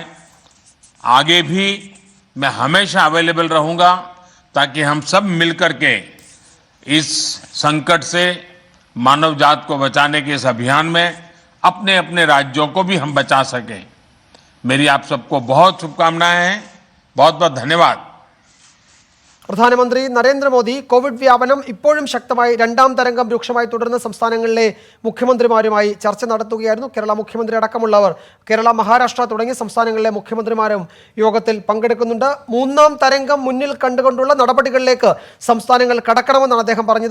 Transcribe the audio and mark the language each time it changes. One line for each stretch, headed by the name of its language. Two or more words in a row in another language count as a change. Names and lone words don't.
Hindi: आगे भी मैं हमेशा अवेलेबल रहूंगा ताकि हम सब मिलकर के इस संकट से मानव जात को बचाने के इस अभियान में अपने अपने राज्यों को भी हम बचा सकें। मेरी आप सबको बहुत शुभकामनाएं हैं। बहुत बहुत धन्यवाद।
Malayalam: പ്രധാനമന്ത്രി നരേന്ദ്രമോദി കോവിഡ് വ്യാപനം ഇപ്പോഴും ശക്തമായി രണ്ടാം തരംഗം രൂക്ഷമായി തുടരുന്ന സംസ്ഥാനങ്ങളിലെ മുഖ്യമന്ത്രിമാരുമായി ചർച്ച നടത്തുകയായിരുന്നു. കേരള മുഖ്യമന്ത്രി അടക്കമുള്ളവർ, കേരള, മഹാരാഷ്ട്ര തുടങ്ങിയ സംസ്ഥാനങ്ങളിലെ മുഖ്യമന്ത്രിമാരും യോഗത്തിൽ പങ്കെടുക്കുന്നുണ്ട്. മൂന്നാം തരംഗം മുന്നിൽ കണ്ടുകൊണ്ടുള്ള നടപടികളിലേക്ക് സംസ്ഥാനങ്ങൾ കടക്കണമെന്നാണ് അദ്ദേഹം പറഞ്ഞത്.